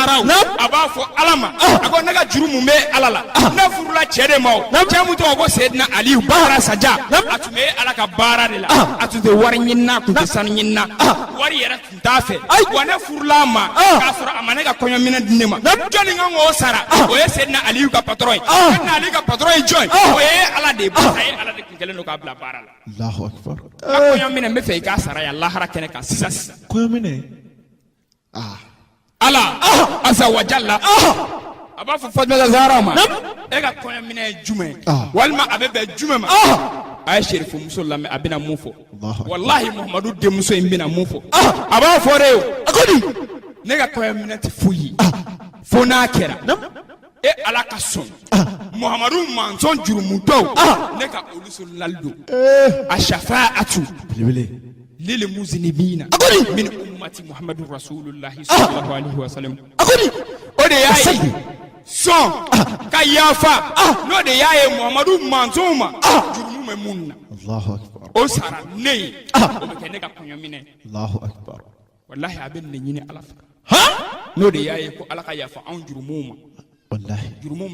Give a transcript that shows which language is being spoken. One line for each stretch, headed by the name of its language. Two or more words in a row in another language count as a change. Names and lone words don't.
Bambara: a b'a fɔ Ala ma a ko ne ka juru mun bɛ Ala la ne furula cɛ de ma o cɛ mun tɔgɔ ko Seydina Aliyu Badara Saja a tun bɛ Ala ka baara de la a tun tɛ wari ɲinina a tun tɛ sanu ɲinina wari yɛrɛ tun t'a fɛ wa ne furula a ma k'a sɔrɔ a ma ne ka kɔɲɔminɛ di ne ma jɔnni kan k'o sara o ye Seydina Aliyu ka patron ye Seydina Aliyu ka patron ye jɔn ye o ye Ala de ye barisa ye Ala de tun kɛlen don k'a bila baara la
Arabic: الله أكبر.
Bambara: a kɔɲɔminɛ n bɛ fɛ i k'a sara yan lahara kɛnɛ kan sisan Kɔɲɔminɛ Ala
Arabic: عز وجل
Bambara: a b'a fɔ Fatimata Zaharaw ma e ka kɔɲɔminɛ ye jumɛn walima a bɛ bɛn jumɛn ma a ye Sherifu muso lamɛn a bɛna mun fɔ wallahi Muhamadu denmuso in bɛna mun fɔ a b'a fɔ de a ko di ne ka kɔɲɔminɛ tɛ foyi ye fo n'a kɛra e Ala ka sɔn Muhamadu manzɔn jurumutɔw ne ka olu sololali don a
Arabic: شفاعة للمذنبين من أمة محمد رسول الله صلى الله عليه وسلم
Bambara: o de y'a ye sɔn ka yafa n'o de y'a ye Muhamadu manzɔn ma jurumu bɛ mun na o sara ne ye o bɛ kɛ ne ka kɔɲɔminɛ wallahi a bɛ ne ɲini Ala fɛ n'o de y'a ye ko Ala ka yafa anw jurumuw ma jurumu